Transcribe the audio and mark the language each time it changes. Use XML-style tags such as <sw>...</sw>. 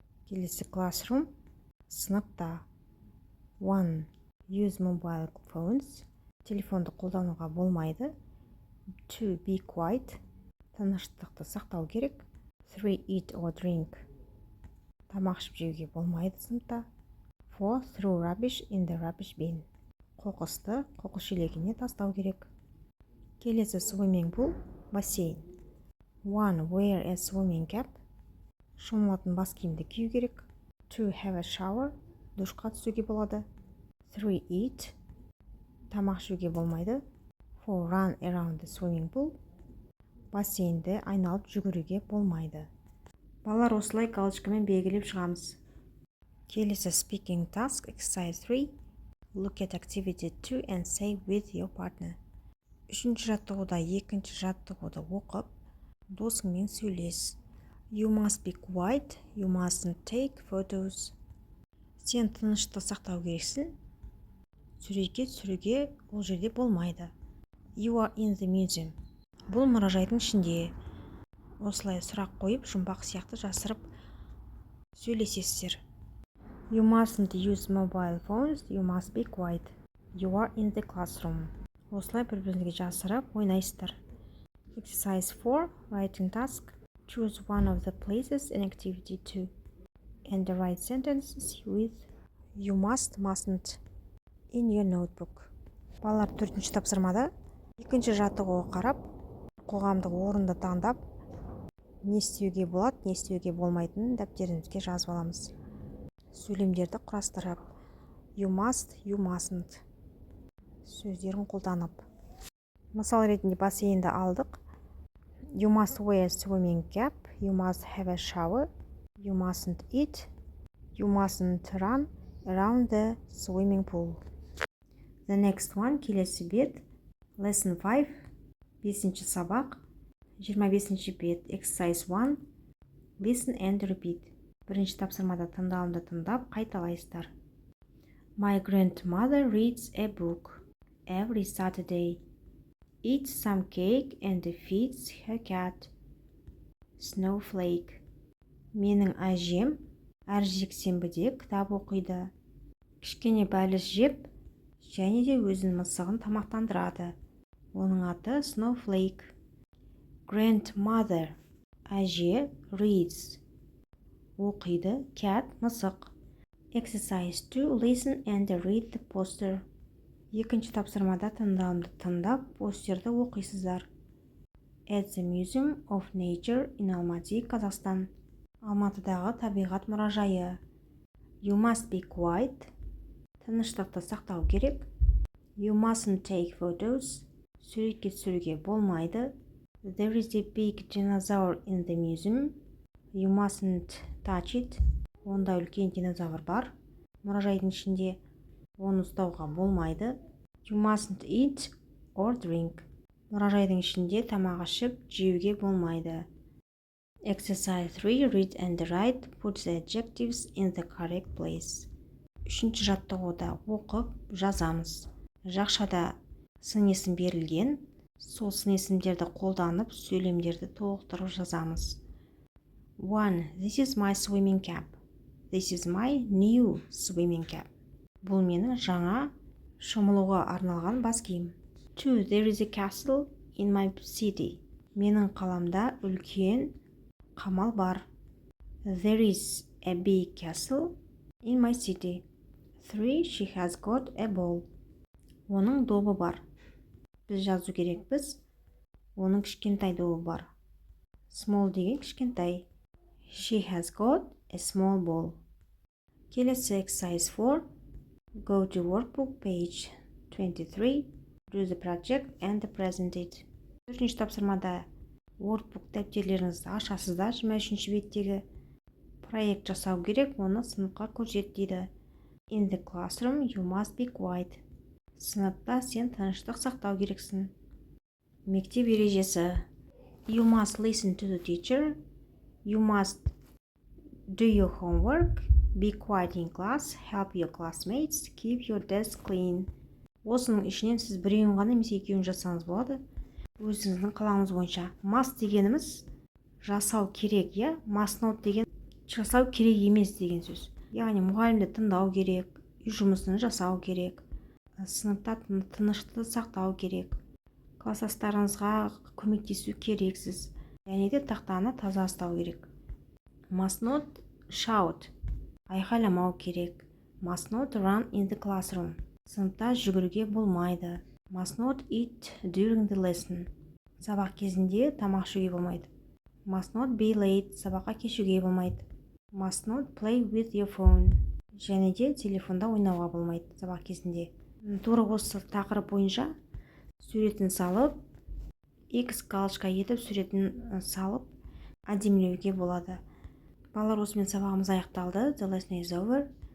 <kk>Келесі, classroom, сыныпта. 1.</kk> <en>Use mobile phones,</en> <kk>телефонды қолдануға болмайды. 2.</kk> <en>Be quiet,</en> <kk>тыныштықты сақтау керек. 3.</kk> <en>Eat or drink,</en> <kk>тамақ ішіп жеуге болмайды сыныпта. 4.</kk> <en>Throw rubbish in the rubbish bin,</en> <kk>қоқысты қоқыс шелегіне тастау керек. Келесі,</kk> <en>swimming pool,</en> <kk>бассейн. 1.</kk> <en>Wear a swimming cap,</en> <kk>шомылатын бас киімді кию керек. 2.</kk> <en>Have a shower,</en> <kk>душқа түсуге болады. 3. Eat, тамақ жеуге болмайды. 4.</kk> <en>Run around the swimming pool,</en> <kk>бассейнді айналып жүгіруге болмайды. Балалар, осылай галочкамен белгілеп шығамыз.</kk> <en>Келесі, speaking task, exercise 3. Look at activity 2 and say with your partner.</en> <kk>Үшінші жаттығуда екінші жаттығуды оқып, досыңмен сөйлес.</kk> <en>You must be quiet, you mustn't take photos.</en> <kk>Сен тыныштықты сақтау керексің, суретке түсіруге ол жерде болмайды.</kk> <en>You are in the museum.</en> <kk>Бұл мұражайдың ішінде. Осылай сұрақ қойып, жұмбақ сияқты жасырып сөйлесесіздер.</kk> <en>You mustn't use mobile phones, you must be quiet. You are in the classroom.</en> <kk>Осылай бір-біріңізге жасырып ойнайсыздар.</kk> <en>Exercise 4. Writing task. Choose one of the places in activity 2 and write sentences with you must, mustn't in your notebook.</en> <kk>Балалар, төртінші тапсырмада екінші жаттығуға қарап, қоғамдық орынды таңдап, не істеуге болады, не істеуге болмайтынын дәптеріңізге жазып аламыз. Сөйлемдерді құрастырып,</kk> <en>you must, you mustn't</en> <kk>сөздерін қолданып. Мысал ретінде бассейнді алдық.</kk> <en>You must wear a swimming cap, you must have a shower, you mustn't eat, you mustn't run around the swimming pool. The next one,</en> <kk>келесі бет.</kk> <en>Lesson 5,</en> <kk>5-ші сабақ. 25-ші бет,</kk> <en>exercise 1. Listen and repeat.</en> <kk>Бірінші тапсырмада тыңдалымды тыңдап қайталайсыздар.</kk> <en>My grandmother reads a book every Saturday, eats some cake and feeds her cat. Snowflake.</en> <kk>Менің әжем әр жексенбіде кітап оқиды. Кішкене бәліш жеп, және де өзінің мысығын тамақтандырады. Оның аты Snowflake.</kk> <en>Grandmother, әже, reads, оқиды, cat, мысық. Exercise 2. Listen and read the poster.</en> <kk>Екінші тапсырмада тыңдалымды тыңдап, постерді оқисыздар.</kk> <en>At the Museum of Nature in Almaty, Қазақстан.</en> <kk>Алматыдағы табиғат мұражайы.</kk> <en>You must be quiet.</en> <kk>Тыныштықты сақтау керек.</kk> <en>You mustn't take photos.</en> <kk>Суретке түсіруге болмайды.</kk> <en>There is a big dinosaur in the museum. You mustn't touch it.</en> <kk>Онда үлкен динозавр бар. Мұражайдың ішінде оны ұстауға болмайды.</kk> <en>You mustn't eat or drink.</en> <kk>Мұражайдың ішінде тамақ ішіп, жеуге болмайды.</kk> <en>Exercise 3. Read and write. Put the adjectives in the correct place.</en> <kk>Үшінші жаттығуда оқып, жазамыз. Жақшада сын есім берілген. Сол сын есімдерді қолданып, сөйлемдерді толықтырып жазамыз.</kk> <en>1. This is my swimming cap. This is my new swimming cap.</en> <kk>Бұл менің жаңа шомылуға арналған бас киім. 2.</kk> <en>There is a castle in my city.</en> <kk>Менің қаламда үлкен қамал бар.</kk> <en>There is a big castle in my city. 3. She has got a ball.</en> <kk>Оның добы бар. Біз жазу керекпіз. Оның кішкентай добы бар.</kk> <en>Small</en> <kk>деген кішкентай.</kk> <en>She has got a small ball.</en> <kk>Келесі</kk> <en>exercise 4. Go to workbook page 23. Do the project and present it.</en> <kk>Төртінші тапсырмада workbook дәптерлеріңізді ашасыздар. 23-ші беттегі проект жасау керек, оны сыныпқа көрсет дейді.</kk> <en>In the classroom you must be quiet.</en> <kk>Сыныпта сен тыныштық сақтау керексің. Мектеп ережесі.</kk> <en>You must listen to the teacher. You must do your homework. Be quiet in class. Help your classmates. Keep your desk clean.</en> <kk>Осының ішінен сіз біреуін ғана немесе екеуін жасаңыз болады. Өзіңіздің қалауыңыз бойынша. Must дегеніміз жасау керек, я? Must not деген жасау керек емес деген сөз. Яғни мұғалімді тыңдау керек, үй жұмысын жасау керек, сыныпта тыныштықты сақтау керек, класстастарыңызға көмектесу керексіз. Және де тақтаны таза ұстау керек.</kk> <en>Must not shout.</en> <kk>Айқайламау керек.</kk> <en>Must not run in the classroom.</en> <kk>Сыныпта жүгіруге болмайды.</kk> <en>Must not eat during the lesson.</en> <kk>Сабақ кезінде тамақ жеуге болмайды.</kk> <en>Must not be late.</en> <kk>Сабаққа кешуге болмайды.</kk> <en>Must not play with your phone.</en> <kk>Және де телефонда ойнауға болмайды сабақ кезінде. Тура осы тақырып бойынша суретін салып, X галочка етіп суретін салып, әдемілеуге болады. Балалар, осымен сабағымыз аяқталды.</kk> <en>The lesson is over.</en>